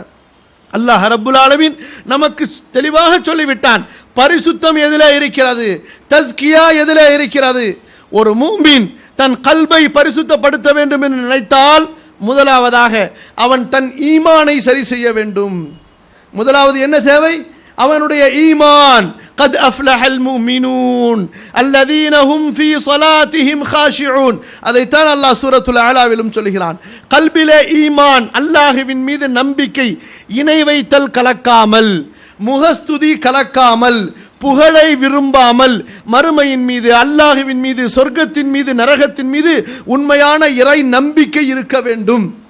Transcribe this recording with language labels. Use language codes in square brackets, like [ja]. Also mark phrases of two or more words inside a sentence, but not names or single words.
[ar] الله رب العالمين [ta] நமக்கு தெளிவாக சொல்லிவிட்டான், பரிசுத்தம் எதிலே இருக்கிறது, தஸ்கியா எதிலே இருக்கிறது. ஒரு மூமின் தன் கல்பை பரிசுத்தப்படுத்த வேண்டும் என்று நினைத்தால் முதலாவதாக அவன் தன் ஈமானை சரி செய்ய வேண்டும். முதலாவது என்ன தேவை? அவனுடைய ஈமான். [ar] قد أفلح المؤمنون الذين هم في صلاتهم خاشعون. [ta] அதைத்தான் அல்லாஹ் சூரத்துல் அலாவிலும் சொல்கிறான். கல்பிலே ஈமான், அல்லாஹ்வின் மீது நம்பிக்கை, இணை வைத்தல் கலக்காமல், முகஸ்துதி கலக்காமல், புகழை விரும்பாமல், மறுமையின் மீது, அல்லாஹ்வின் மீது, சொர்க்கத்தின் மீது, நரகத்தின் மீது உண்மையான இறை நம்பிக்கை இருக்க வேண்டும்.